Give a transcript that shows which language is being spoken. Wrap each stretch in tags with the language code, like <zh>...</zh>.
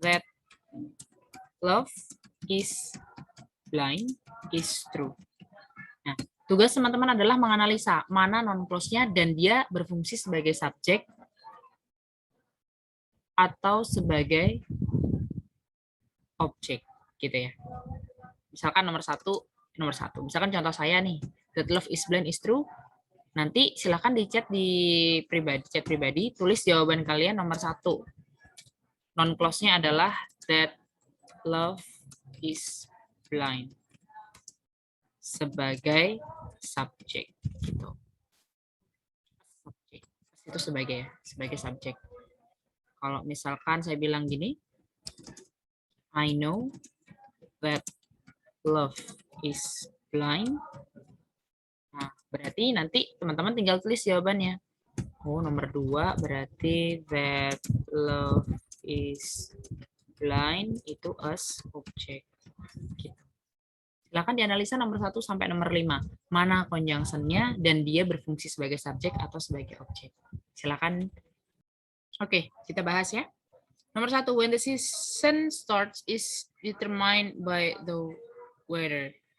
<en>That love is blind is true.</en> <id>Nah, tugas teman-teman adalah menganalisa mana non-clause-nya dan dia berfungsi sebagai subjek atau sebagai objek gitu ya. Misalkan nomor satu. Misalkan contoh saya nih,</id> <en>that love is blind is true.</en> <id>Nanti silahkan di chat pribadi, tulis jawaban kalian nomor 1. Non-clause-nya adalah</id> <en>that love is blind</en> <id>sebagai subjek gitu. Subjek. Itu sebagai subjek. Kalau misalkan saya bilang gini,</id> <en>I know that love is blind.</en> <id>Nah, berarti nanti teman-teman tinggal tulis jawabannya. Oh, nomor 2 berarti</id> <en>that love is blind</en> <id>itu</id> <en>as object.</en> <id>Gitu. Silakan dianalisa nomor 1 sampai nomor 5. Mana conjunction-nya dan dia berfungsi sebagai subjek atau sebagai objek. Silakan. Oke, kita bahas ya. Nomor 1,</id> <en>when the season starts is determined by the weather.</en>